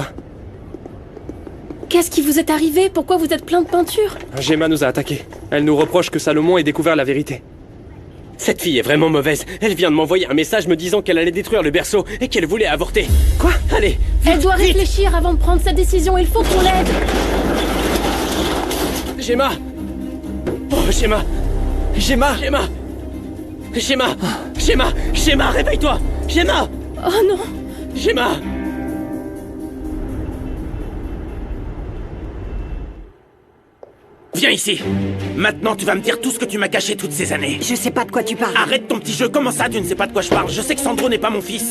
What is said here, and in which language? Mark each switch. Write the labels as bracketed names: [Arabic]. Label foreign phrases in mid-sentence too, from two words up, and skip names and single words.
[French] Qu'est-ce qui vous est arrivé? Pourquoi vous êtes plein de peinture? Gemma nous a attaqués. Elle nous reproche que Salomon ait découvert la vérité. Cette fille est vraiment mauvaise. Elle vient de m'envoyer un message me disant qu'elle allait détruire le berceau et qu'elle voulait avorter. Quoi? Allez, vite, Elle doit vite. réfléchir avant de prendre sa décision, il faut qu'on l'aide! Gemma! Oh, Gemma! Gemma! Gemma! Gemma! Gemma! Gemma, réveille-toi! Gemma! Oh non! Gemma! Viens ici! Maintenant, tu vas me dire tout ce que tu m'as caché toutes ces années. Je sais pas de quoi tu parles. Arrête ton petit jeu, comment ça tu ne sais pas de quoi je parle? Je sais que Sandro n'est pas mon fils.